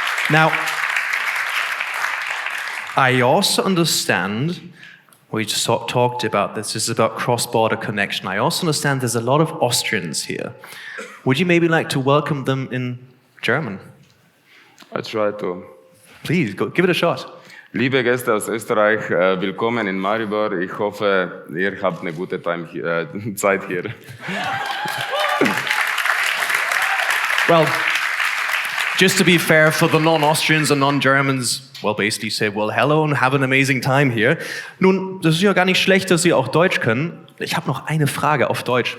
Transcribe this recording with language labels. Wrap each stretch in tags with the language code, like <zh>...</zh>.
<en>Now, I also understand, we just talked about this is about cross-border connection. I also understand there's a lot of Austrians here. Would you maybe like to welcome them in German? I try to. Please, go, give it a shot.</en> <de>Liebe Gäste aus Österreich, willkommen in Maribor. Ich hoffe, ihr habt eine gute Zeit hier.</de> <en>Well, just to be fair for the non-Austrians and non-Germans, well, basically say, well, hello and have an amazing time here.</en> <de>Nun, das ist ja gar nicht schlecht, dass Sie auch Deutsch können. Ich habe noch eine Frage auf Deutsch.</de>